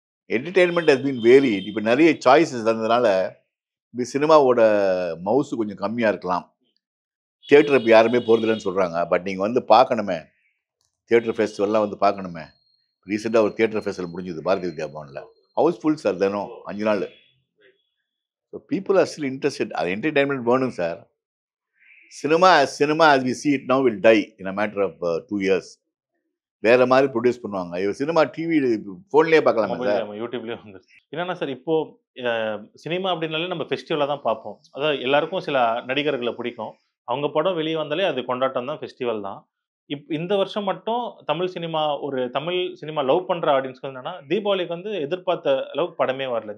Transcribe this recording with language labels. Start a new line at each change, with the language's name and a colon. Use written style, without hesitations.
English: Entertainment has been varied.
Tamil: இப்போ நிறைய choices வந்ததுனால இப்போ சினிமாவோட மவுசு கொஞ்சம் கம்மியாக இருக்கலாம். தியேட்டர் இப்போ யாருமே போகிறதில்லன்னு சொல்கிறாங்க. பட் நீங்கள் வந்து பார்க்கணுமே, தியேட்டர் ஃபெஸ்டிவல்லாம் வந்து பார்க்கணுமே. ரீசெண்டாக ஒரு தியேட்டர் ஃபெஸ்டிவல் முடிஞ்சுது பாரதி வித்யா பவனில், ஹவுஸ்ஃபுல் சார், தினம் 5 நாள்.
English: So people are still interested.
Tamil: அது என்டர்டெயின்மெண்ட் வேணும் sir.
English: Cinema as we see it now will die in a matter of 2 years.
Tamil: வேற மாதிரி ப்ரொடியூஸ் பண்ணுவாங்க. ஐயோ சினிமா டிவி ஃபோன்லேயே பார்க்கலாமா சார்? யூடியூப்லேயே வந்துருச்சு. என்னன்னா சார் இப்போ சினிமா அப்படின்னாலே நம்ம ஃபெஸ்டிவலாக தான் பார்ப்போம். அதாவது எல்லாருக்கும் சில நடிகர்களை பிடிக்கும், அவங்க படம் வெளியே வந்தாலே அது கொண்டாட்டம் தான், ஃபெஸ்டிவல் தான். இந்த வருஷம் மட்டும் Tamil cinema Tamil cinema love பண்ற ஆடியன்ஸ்க்கு வந்து என்னன்னா, தீபாவளிக்கு வந்து எதிர்பார்த்த அளவுக்கு படமே வரல.